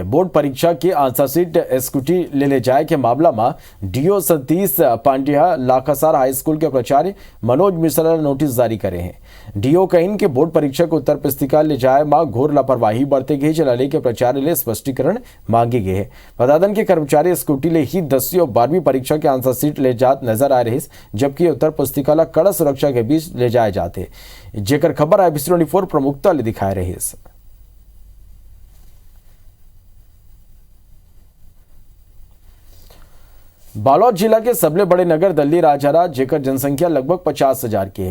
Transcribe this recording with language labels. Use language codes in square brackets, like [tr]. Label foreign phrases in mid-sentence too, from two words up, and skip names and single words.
[hne] बोर्ड परीक्षा की [en] answer sheet [hne] स्कूटी ले जाए के मामला में DO सतीश पांड्या लाखासार [en] high school [hne] के प्राचार्य मनोज मिश्रा ने नोटिस जारी करे हैं। DO कहीं के बोर्ड परीक्षा को उत्तर पुस्तिका ले जाए में घोर लापरवाही बरते गई चलाने के प्राचार्य ले स्पष्टीकरण मांगे गए हैं। बता दें कि कर्मचारी स्कूटी ले ही 10वीं और 12वीं परीक्षा के [en] answer sheet [hne] ले जात नजर आ रही, जबकि उत्तर पुस्तिका ला कड़ा सुरक्षा के बीच ले जाए जाते। जेकर खबर IBC 24 प्रमुखता ले दिखाए रही। बालोद जिला के सबले बड़े नगर दल्ली राजहरा जेकर जनसंख्या लगभग 50,000 की है।